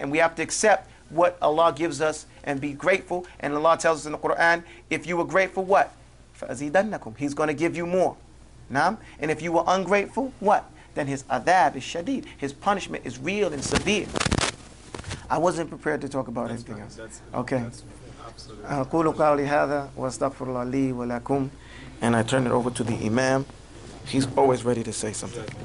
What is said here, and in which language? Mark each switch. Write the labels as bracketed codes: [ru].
[en] And we have to accept what Allah gives us and be grateful. And Allah tells us in the Qur'an, if you were grateful, what? [ar] فَأَزِيدَنَّكُمْ. [en] He's going to give you more. Naam? And if you were ungrateful, what? Then his adhab is shadid. His punishment is real and severe. I wasn't prepared to talk about anything else. Okay. [ar] أقول قولي هذا وأستغفر الله لي ولكم. [en] And I turn it over to the Imam. He's always ready to say something.